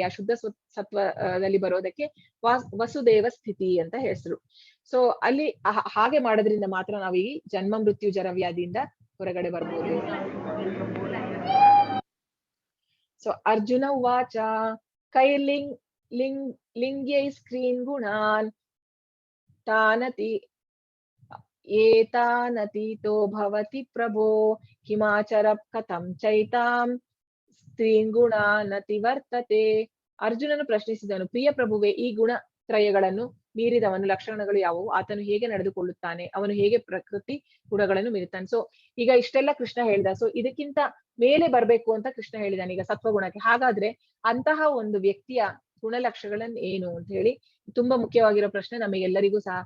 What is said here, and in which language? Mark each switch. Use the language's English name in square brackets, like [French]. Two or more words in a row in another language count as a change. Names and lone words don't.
[Kannada] ಆ ಶುದ್ಧ ಸತ್ವದಲ್ಲಿ ಬರೋದಕ್ಕೆ ವಸುದೇವ ಸ್ಥಿತಿ ಅಂತ ಹೆಸರು. ಸೊ ಅಲ್ಲಿ ಹಾಗೆ ಮಾಡೋದ್ರಿಂದ ಮಾತ್ರ ನಾವು ಈ ಜನ್ಮ ಮೃತ್ಯು ಜರವ್ಯಾಧಿಯಿಂದ ಹೊರಗಡೆ ಬರ್ಬೋದು. [Sanskrit] ಸೊ ಅರ್ಜುನ ಉವಾಚ ಲಿಂಗ್ಯೈ ಸ್ಕ್ರೀನ್ ಗುಣಾನ್ ತಾನತಿ ಏತಾನತೀತೋ ಭವತಿ ಪ್ರಭೋ ಹಿಮಾಚರ ಕಥಂ ಚೈತಾಂ ಸ್ತ್ರೀನ್ ಗುಣಾನತಿ ವರ್ತತೆ. [Kannada] ಅರ್ಜುನನು ಪ್ರಶ್ನಿಸಿದನು, ಪ್ರಿಯ ಪ್ರಭುವೆ, ಈ ಗುಣತ್ರಯಗಳನ್ನು ಮೀರಿದವನು ಲಕ್ಷಣಗಳು ಯಾವುವು? ಆತನು ಹೇಗೆ ನಡೆದುಕೊಳ್ಳುತ್ತಾನೆ? ಅವನು ಹೇಗೆ ಪ್ರಕೃತಿ ಗುಣಗಳನ್ನು ಮೀರುತ್ತಾನೆ? ಸೊ ಈಗ ಇಷ್ಟೆಲ್ಲ ಕೃಷ್ಣ ಹೇಳ್ದ. ಸೊ ಇದಕ್ಕಿಂತ ಮೇಲೆ ಬರ್ಬೇಕು ಅಂತ ಕೃಷ್ಣ ಹೇಳಿದಾನೆ ಈಗ ಸತ್ವಗುಣಕ್ಕೆ. ಹಾಗಾದ್ರೆ ಅಂತಹ ಒಂದು ವ್ಯಕ್ತಿಯ ಗುಣಲಕ್ಷಣಗಳನ್ನು ಏನು ಅಂತ ಹೇಳಿ ತುಂಬಾ ಮುಖ್ಯವಾಗಿರೋ ಪ್ರಶ್ನೆ ನಮಗೆಲ್ಲರಿಗೂ ಸಹ.